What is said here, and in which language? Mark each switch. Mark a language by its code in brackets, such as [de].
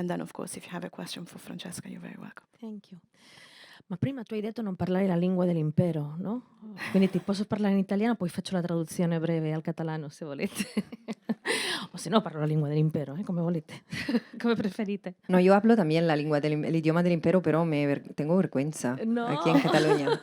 [en] And then, of course, if you have a question for Francesca, you're very welcome. Thank you. [it] Ma prima tu hai detto non parlare la lingua dell'impero, no? Quindi ti posso parlare in italiano, poi faccio la traduzione breve al catalano se volete. O se no parlo la lingua dell'impero, come volete, come preferite. [es] No, yo hablo también el idioma del impero, pero tengo vergüenza aquí en Cataluña.